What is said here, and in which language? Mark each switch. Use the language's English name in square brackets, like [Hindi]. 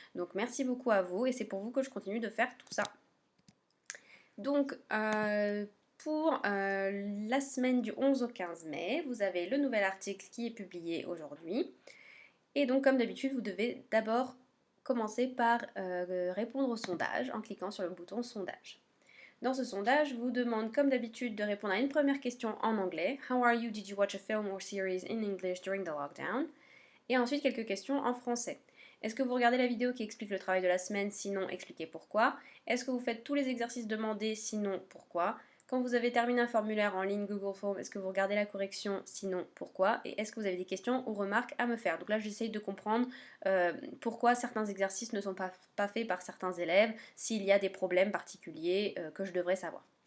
[French] Donc merci beaucoup à vous et c'est pour vous que je continue de faire tout ça. Donc pour la semaine du 11 au 15 mai, vous avez le nouvel article qui est publié aujourd'hui. Et donc, comme d'habitude, vous devez d'abord commencer par répondre au sondage en cliquant sur le bouton sondage. Dans ce sondage, je vous demande, comme d'habitude, de répondre à une première question en anglais. [English] How are you? Did you watch a film or series in English during the lockdown? [French] Et ensuite, quelques questions en français. Est-ce que vous regardez la vidéo qui explique le travail de la semaine? Sinon, expliquez pourquoi. Est-ce que vous faites tous les exercices demandés? Sinon, pourquoi? Quand vous avez terminé un formulaire en ligne Google Form, est-ce que vous regardez la correction? Sinon, pourquoi? Et est-ce que vous avez des questions ou remarques à me faire? Donc là, j'essaye de comprendre pourquoi certains exercices ne sont pas faits par certains élèves, s'il y a des problèmes particuliers que je devrais savoir.